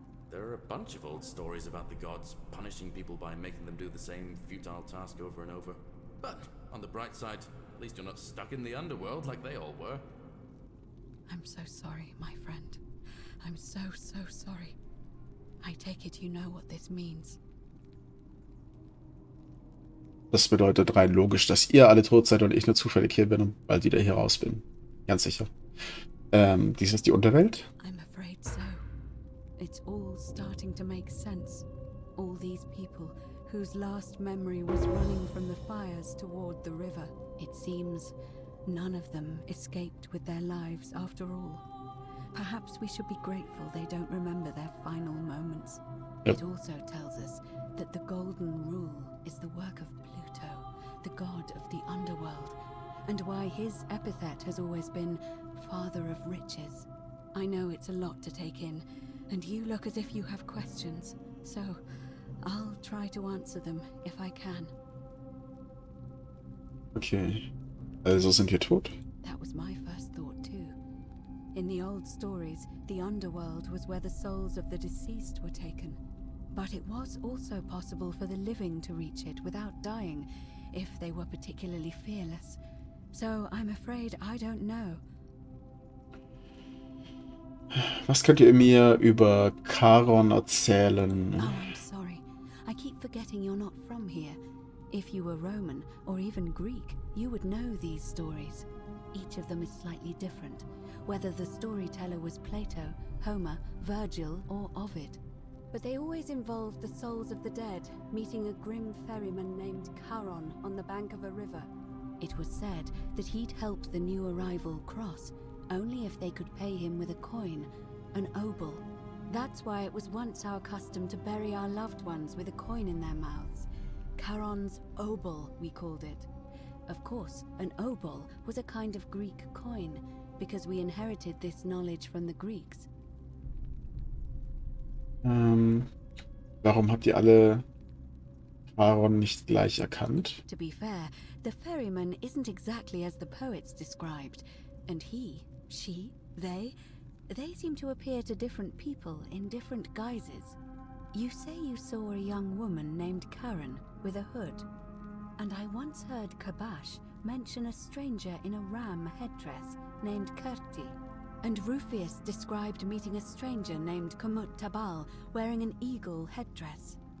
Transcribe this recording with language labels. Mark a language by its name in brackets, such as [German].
[English] There are a bunch of old stories about the gods punishing people by making them do the same futile task over and over. But on the bright side, at least you're not stuck in the underworld like they all were. I'm so sorry, my friend. I'm so sorry. I take it you know what this means. [German] Das bedeutet rein logisch, dass ihr alle tot seid und ich nur zufällig hier bin, weil wieder hier raus bin. Ganz sicher. Dies ist die Unterwelt? [English] I'm afraid so. It's all starting to make sense. All these people whose last memory was running from the fires toward the river. It seems none of them escaped with their lives after all. Perhaps we should be grateful they don't remember their final moments. Yep. It also tells us that the Golden Rule is the work of Pluto, the god of the underworld, and why his epithet has always been Father of Riches. I know it's a lot to take in, and you look as if you have questions, so I'll try to answer them if I can. [German] Okay. Also sind wir tot? [English] That was my first thought too. In the old stories, the underworld was where the souls of the deceased were taken. But it was also possible for the living to reach it without dying, if they were particularly fearless. So I'm afraid I don't know. [German] Was könnt ihr mir über Charon erzählen? [English] Oh, I'm sorry. I keep forgetting you're not from here. If you were Roman, or even Greek, you would know these stories. Each of them is slightly different, whether the storyteller was Plato, Homer, Virgil, or Ovid. But they always involved the souls of the dead meeting a grim ferryman named Charon on the bank of a river. It was said that he'd help the new arrival cross, only if they could pay him with a coin, an obol. That's why it was once our custom to bury our loved ones with a coin in their mouths. Charon's obol, we called it. Of course, an obol was a kind of Greek coin, because we inherited this knowledge from the Greeks. [German] Warum habt ihr alle Charon nicht gleich erkannt? [English] To be fair, the ferryman isn't exactly as the poets described, and he, she, they seem to appear to different people in different guises. You say you saw a young woman named Karen with a hood, and I once heard Kabash mention a stranger in a ram headdress named Kerti, and Rufius described meeting a stranger named Kumut Tabal wearing an eagle headdress.